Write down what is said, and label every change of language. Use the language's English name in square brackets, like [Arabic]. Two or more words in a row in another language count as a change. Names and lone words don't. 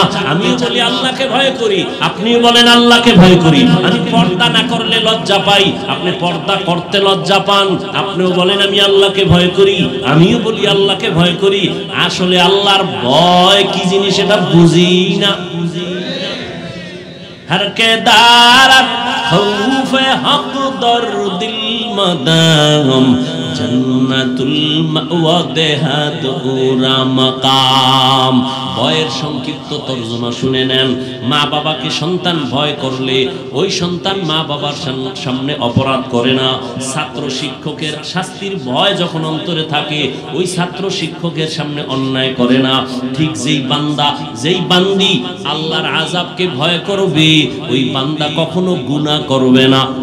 [Bangla] আমিও বলি আল্লাহকে ভয় করি, আপনিও বলেন আল্লাহকে ভয় করি। আমি পর্দা না করলে লজ্জা পাই, আপনি পর্দা করতে লজ্জা পান। আপনিও বলেন আমি আল্লাহকে ভয় করি, আমিও বলি আল্লাহকে ভয় করি। আসলে আল্লাহর ভয় কি জিনিস এটা বুঝি না। [Persian] هر که دارد خوف حق در دل مدام جنت‌المأوی دهد او را مقام. [Bangla] ভয়ের সংক্ষিপ্ত তর্জমা শুনে নেন। মা বাবাকে সন্তান ভয় করলে ওই সন্তান মা বাবার সামনে অপরাধ করে না। ছাত্র শিক্ষকের শাস্তির ভয় যখন অন্তরে থাকে ওই ছাত্র শিক্ষকের সামনে অন্যায় করে না। ঠিক যেই বান্দা যেই বান্দি আল্লাহর আযাবকে ভয় করবে ওই বান্দা কখনো গুনাহ করবে না।